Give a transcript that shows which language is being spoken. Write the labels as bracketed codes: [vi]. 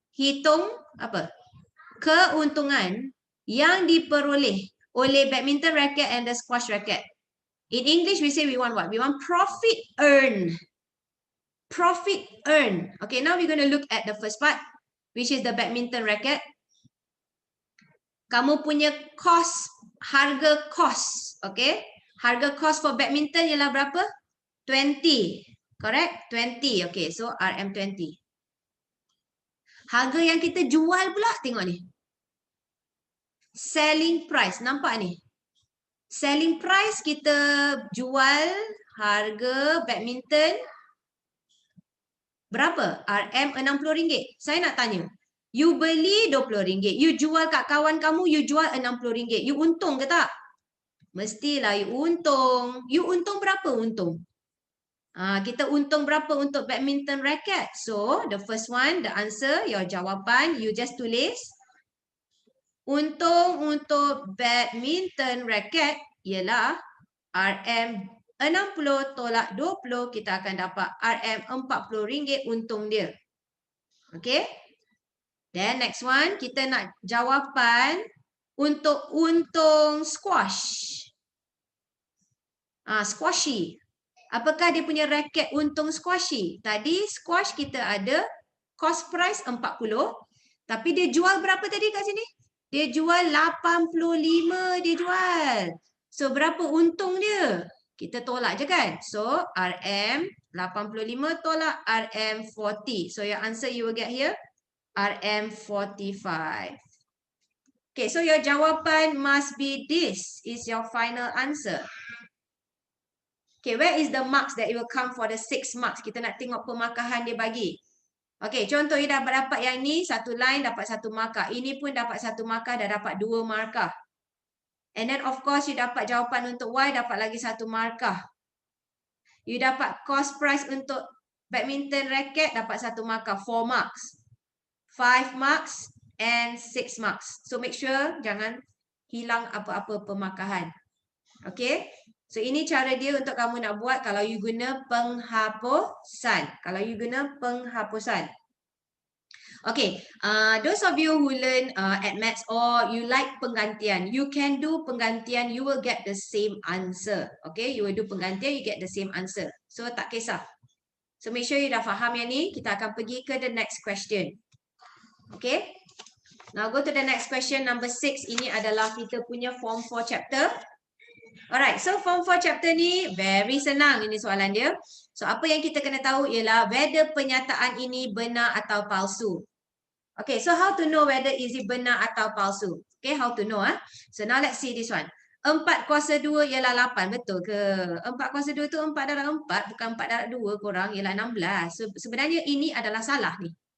[ms] Hitung apa? Keuntungan yang diperoleh oleh [en] badminton racket and the squash racket. In English we say we want what? We want profit earned. Profit earned. Okay, now we're going to look at the first part, which is the badminton racket. [ms] Kamu punya cost, harga cost. Okay, harga cost for badminton ialah berapa? [en] 20. Correct? 20. Okay, so RM20. [ms] Harga yang kita jual pula, tengok ni. Selling price. Nampak ni? Selling price kita jual harga badminton berapa? RM60. Saya nak tanya. You beli RM20. You jual kat kawan kamu, you jual RM60. You untung ke tak? Mestilah you untung. You untung berapa untung? Kita untung berapa untuk badminton racket? [en] So, the first one, the answer, your jawapan, you just tulis. [ms] Untung untuk badminton racket ialah RM60 tolak 20, kita akan dapat RM40 untung dia. Okay. [en] Then next one, [ms] kita nak jawapan untuk untung squash. Squashy. Apakah dia punya raket untung squashy? Tadi squash kita ada cost price 40. Tapi dia jual berapa tadi kat sini? Dia jual 85 dia jual. So berapa untung dia? Kita tolak je kan? So RM 85 tolak RM 40. [en] So your answer you will get here RM 45. Okay, so your jawapan must be this is your final answer. Okay, where is the marks that it will come for the 6 marks? [ms] Kita nak tengok pemakahan dia bagi. Okay, contoh you dapat yang ni, satu line dapat 1 markah. Ini pun dapat 1 markah, dah dapat 2 markah. And then of course you dapat jawapan untuk Y, dapat lagi 1 markah. You dapat cost price untuk badminton racket, dapat 1 markah, 4 marks. [en] 5 marks and 6 marks. So make sure [ms] jangan hilang apa-apa pemakahan. [en] Okay. [ms] So ini cara dia untuk kamu nak buat kalau you guna penghapusan. Kalau you guna penghapusan. Okay. [en] Those of you who learn at maths or you like penggantian, you can do penggantian, you will get the same answer. Okay. You will do penggantian, you get the same answer. [ms] So tak kisah. [en] So make sure you [ms] dah faham yang ni. Kita akan pergi ke [en] the next question. [ms] Okay. [en] Now go to the next question, number 6. [ms] Ini adalah kita punya form 4 chapter. Alright, so form 4 chapter ni very senang ini soalan dia. So apa yang kita kena tahu ialah whether pernyataan ini benar atau palsu. [en] Okay, so how to know whether is it benar atau palsu? Okay, how to know So now let's see this one. [ms] 4 kuasa 2 ialah 8, betul ke? 4 kuasa 2 tu 4 darab 4, bukan 4 darab 2 korang, ialah 16. So sebenarnya ini adalah salah ni.